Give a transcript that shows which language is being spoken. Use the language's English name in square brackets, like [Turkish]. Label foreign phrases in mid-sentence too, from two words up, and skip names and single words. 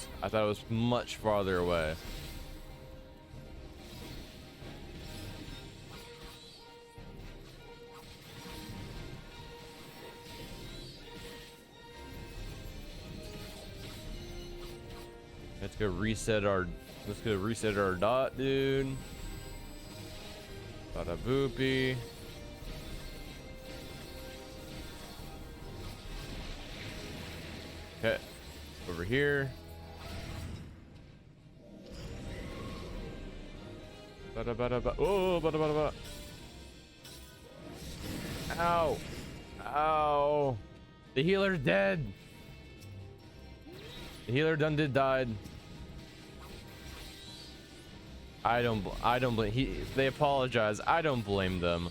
[English] I thought it was much farther away. Let's go reset our dot, dude. Bada boopy. Okay, over here. Bada bada ba. Oh, bada bada ba. Ow! Ow! The healer's dead. The healer did died. I don't blame. They apologize. I don't blame them.